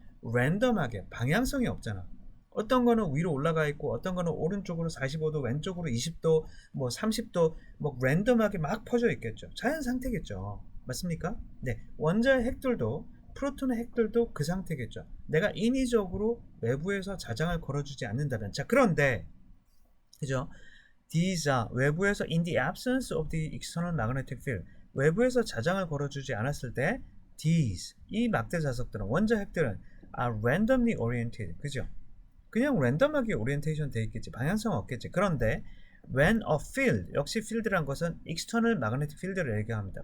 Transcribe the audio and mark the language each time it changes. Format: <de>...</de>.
<ko>랜덤하게 방향성이 없잖아. 어떤 거는 위로 올라가 있고 어떤 거는 오른쪽으로 45도, 왼쪽으로 20도, 뭐 30도 뭐 랜덤하게 막 퍼져 있겠죠. 자연 상태겠죠. 맞습니까? 네. 원자의 핵들도 프로톤의 핵들도 그 상태겠죠. 내가 인위적으로 외부에서 자장을 걸어주지 않는다면. 자, 그런데 그죠?</ko> <en>These are 외부에서 in the absence of the external magnetic field</en> <ko>외부에서 자장을 걸어주지 않았을 때</ko> <en>these</en> <ko>이 막대 자석들은 원자 핵들은</ko> <en>are randomly oriented.</en> <ko>그죠? 그냥 랜덤하게 오리엔테이션 돼 있겠지. 방향성 없겠지. 그런데</ko> <en>when a field</en> <ko>역시 field란 것은 external magnetic field를 얘기합니다.</ko>